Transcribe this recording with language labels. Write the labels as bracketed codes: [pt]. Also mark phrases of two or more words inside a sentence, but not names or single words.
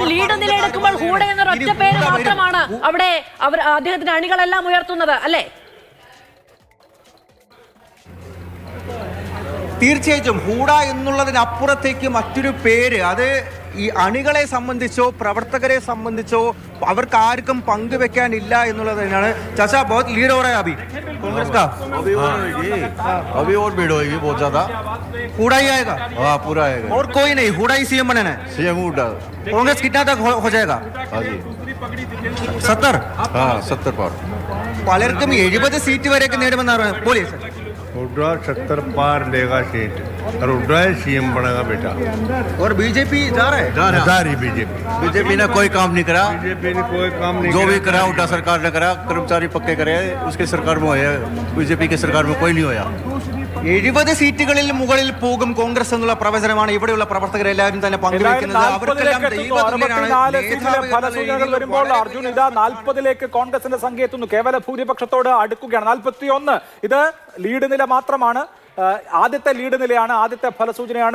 [ml] അവിടെ അദ്ദേഹത്തിന്റെ അണികളെല്ലാം ഉയർത്തുന്നത് അല്ലേ? തീർച്ചയായിട്ടും ഹൂഡ എന്നുള്ളതിനപ്പുറത്തേക്ക് മറ്റൊരു പേര്, അത് ഈ അണികളെ സംബന്ധിച്ചോ പ്രവർത്തകരെ സംബന്ധിച്ചോ അവർക്ക് ആർക്കും പങ്കുവെക്കാനില്ല എന്നുള്ളത് തന്നെയാണ്. [hi] चाचा बहुत लीड हो रहा है अभी कांग्रेस का. अभी और भीड़ होगी बहुत ज्यादा. हूडा ही आएगा? हाँ पूरा आएगा. और कोई नहीं, हूडा ही सीएम बनना है. सीएम हूडा. कांग्रेस कितना तक हो जाएगा? हाँ जी 70 हाँ 70 पार [ml] പലർക്കും 70 സീറ്റ് വരെയൊക്കെ നേടുമെന്നാണ് പോലീസ്. [hi] उड्रा 70 पार लेगा सीट और उड्रा सीएम बनेगा बेटा। और बीजेपी जा रहा है. जा रही बीजेपी। बीजेपी ने कोई काम नहीं करा, बीजेपी ने कोई काम नहीं जो भी करा उल्टा सरकार ने करा, कर्मचारी पक्के करे, उसके सरकार में होया, बीजेपी के सरकार में कोई नहीं होया। [ml] 70 സീറ്റുകളിൽ മുകളിൽ പോകും കോൺഗ്രസ് എന്നുള്ള പ്രവചനമാണ് ഇവിടെയുള്ള പ്രവർത്തകർ എല്ലാവരും തന്നെ പങ്കുവയ്ക്കുന്നത്. അവർക്കെല്ലാം ഫലസൂചനകൾ വരുമ്പോൾ അർജുൻ ഇതാ 40ലേക്ക് കോൺഗ്രസിന്റെ സംഖ്യ എത്തുന്നു. കേവല ഭൂരിപക്ഷത്തോട് അടുക്കുകയാണ്. 41 ഇത് ലീഡ് നില മാത്രമാണ്. ആദ്യത്തെ ലീഡ് നിലയാണ്, ആദ്യത്തെ ഫലസൂചനയാണ്.